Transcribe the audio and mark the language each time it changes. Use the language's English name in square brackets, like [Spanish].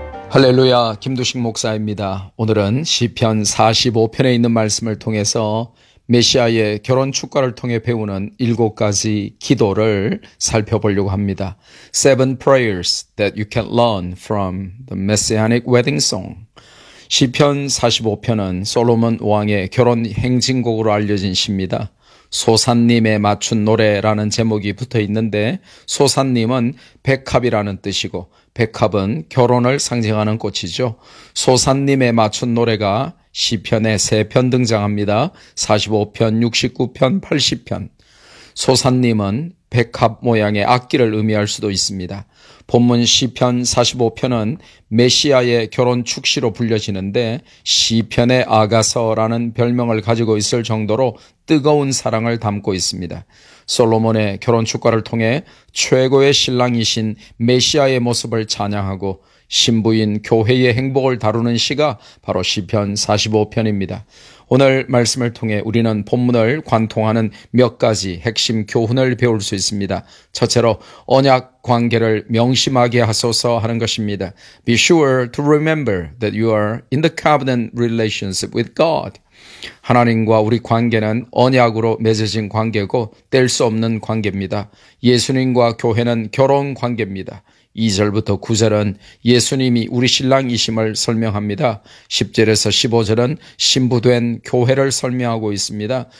[Korean] 할렐루야, 김두식 목사입니다. 오늘은 시편 45편에 있는 말씀을 통해서 메시아의 결혼 축가를 통해 배우는 일곱 가지 기도를 살펴보려고 합니다. [English] Seven prayers that you can learn from the Messianic wedding song. [Korean] 시편 45편은 솔로몬 왕의 결혼 행진곡으로 알려진 시입니다. 소산님에 맞춘 노래라는 제목이 붙어 있는데 소산님은 백합이라는 뜻이고 백합은 결혼을 상징하는 꽃이죠. 소산님에 맞춘 노래가 시편에 3편 등장합니다. 45편, 69편, 80편. 소산님은 백합 모양의 악기를 의미할 수도 있습니다. 본문 시편 45편은 메시아의 결혼 축시로 불려지는데 시편의 아가서라는 별명을 가지고 있을 정도로 뜨거운 사랑을 담고 있습니다. 솔로몬의 결혼 축가를 통해 최고의 신랑이신 메시아의 모습을 찬양하고 신부인 교회의 행복을 다루는 시가 바로 시편 45편입니다. 오늘 말씀을 통해 우리는 본문을 관통하는 몇 가지 핵심 교훈을 배울 수 있습니다. 첫째로 언약 관계를 명심하게 하소서 하는 것입니다. [English] Be sure to remember that you are in the covenant relationship with God. [Korean] 하나님과 우리 관계는 언약으로 맺어진 관계고 뗄 수 없는 관계입니다. 예수님과 교회는 결혼 관계입니다. 2절부터 9절은 예수님이 우리 신랑이심을 설명합니다. 10절에서 15절은 신부된 교회를 설명하고 있습니다.